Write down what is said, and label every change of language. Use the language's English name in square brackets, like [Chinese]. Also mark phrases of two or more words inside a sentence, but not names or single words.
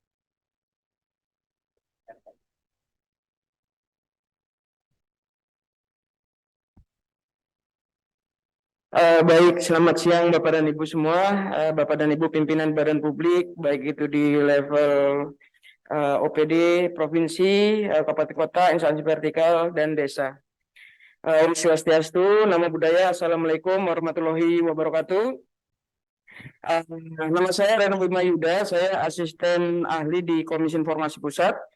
[Indonesian] Baik, selamat siang Bapak dan Ibu semua, Bapak dan Ibu pimpinan Badan Publik, baik itu di level OPD, provinsi, kabupaten kota, instansi vertikal, dan desa. [Balinese] Om Swastiastu, [Pali] Namo Buddhaya, [Arabic] السلام عليكم ورحمة الله وبركاته. [Indonesian] Nama saya Reno Bima Yuda, saya asisten ahli di Komisi Informasi Pusat.